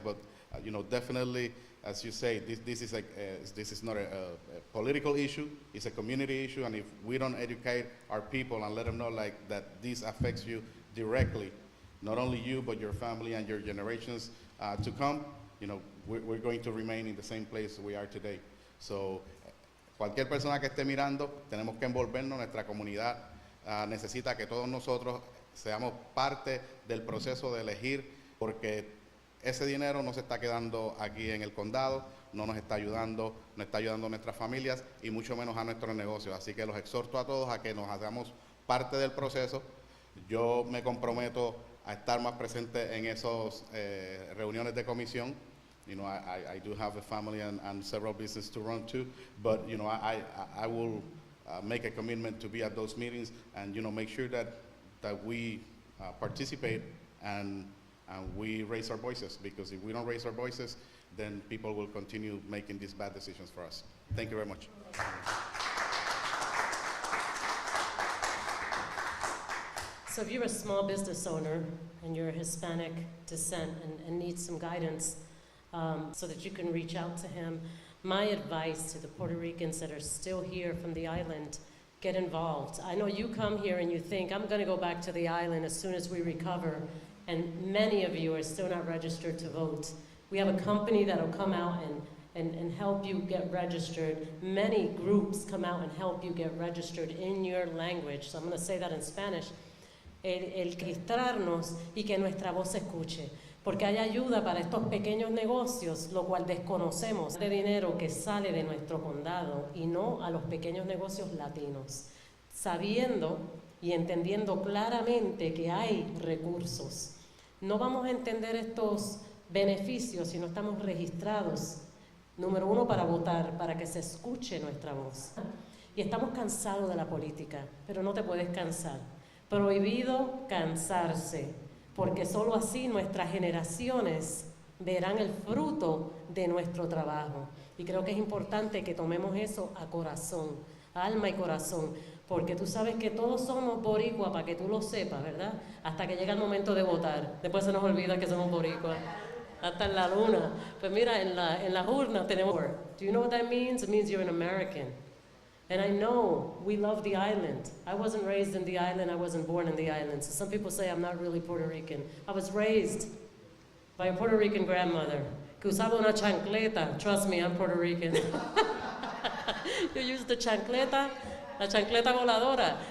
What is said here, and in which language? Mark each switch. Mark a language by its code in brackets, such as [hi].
[en] But you know, definitely, as you say, this is not a political issue. It's a community issue, and if we don't educate our people and let them know like that this affects you directly, not only you but your family and your generations to come, you know, we're going to remain in the same place we are today. [es] So, cualquier persona que esté mirando, tenemos que envolvernos. Nuestra comunidad necesita que todos nosotros seamos parte del proceso de elegir, porque ese dinero no se está quedando aquí en el condado, no nos está ayudando, no está ayudando a nuestras familias y mucho menos a nuestros negocios. Así que los exhorto a todos a que nos hagamos parte del proceso. Yo me comprometo a estar más presente en esos reuniones de comisión. [en] You know, I do have a family and several businesses to run too, but you know, I will make a commitment to be at those meetings and, you know, make sure that we participate and we raise our voices, because if we don't raise our voices, then people will continue making these bad decisions for us. Thank you very much. So if you're a small business owner and you're Hispanic descent and need some guidance so that you can reach out to him, my advice to the Puerto Ricans that are still here from the island, get involved. I know you come here and you think, I'm going to go back to the island as soon as we recover, and many of you are still not registered to vote. We have a company that'll come out and help you get registered. Many groups come out and help you get registered in your language. So I'm going to say that in Spanish. [es] El registrarnos y que nuestra voz se escuche. Porque hay ayuda para estos pequeños negocios, lo cual desconocemos, de dinero que sale de nuestro condado y no a los pequeños negocios latinos, sabiendo y entendiendo claramente que hay recursos. No vamos a entender estos beneficios si no estamos registrados, número uno, para votar, para que se escuche nuestra voz. Y estamos cansados de la política, pero no te puedes cansar. Prohibido cansarse, porque solo así nuestras generaciones verán el fruto de nuestro trabajo. Y creo que es importante que tomemos eso a corazón, alma y corazón, porque tú sabes que todos somos boricua, para que tú lo sepas, ¿verdad? Hasta que llega el momento de votar. Después se nos olvida que somos boricua. Hasta en la luna. Pues mira, en la urna tenemos... [en] Do you know what that means? It means you're an American. And I know we love the island. I wasn't raised in the island. I wasn't born in the island. So some people say I'm not really Puerto Rican. I was raised by a Puerto Rican grandmother [es] que usaba una chancleta. [en] Trust me, I'm Puerto Rican. You use the chancleta, [es] la chancleta voladora.